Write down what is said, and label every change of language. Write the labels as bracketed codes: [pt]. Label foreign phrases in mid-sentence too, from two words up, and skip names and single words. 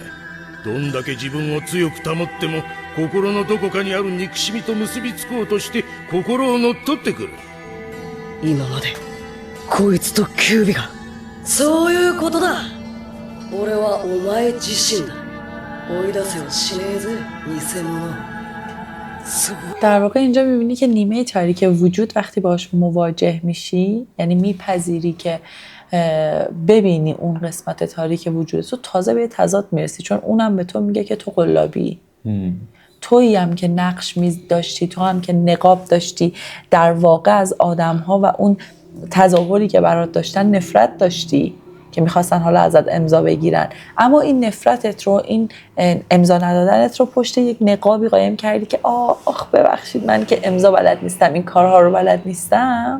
[ja] どんだけ自分を強く保っても、心のどこかにある憎しみと結びつこうとして心を乗っ取ってくる。今までこいつとキュービが。そういうことだ。俺はお前自身だ。追い出せはしねえぜ、偽物。そう。 [fa] در واقع اینجا میبینی که نیمه تاریک وجود وقتی باهاش مواجه میشی، یعنی میپذیری که ببینی اون قسمت تاریک وجود تو، تازه به تضاد میرسی، چون اونم به تو میگه که تو قلابی، تویی هم که نقش داشتی، تو هم که نقاب داشتی، در واقع از آدم‌ها و اون تظاهری که برات داشتن نفرت داشتی که میخواستن حالا ازت امضا بگیرن، اما این نفرتت رو، این امضا ندادنت رو پشت یک نقابی قایم کردی که آخ ببخشید من که امضا بلد نیستم، این کارها رو بلد نیستم.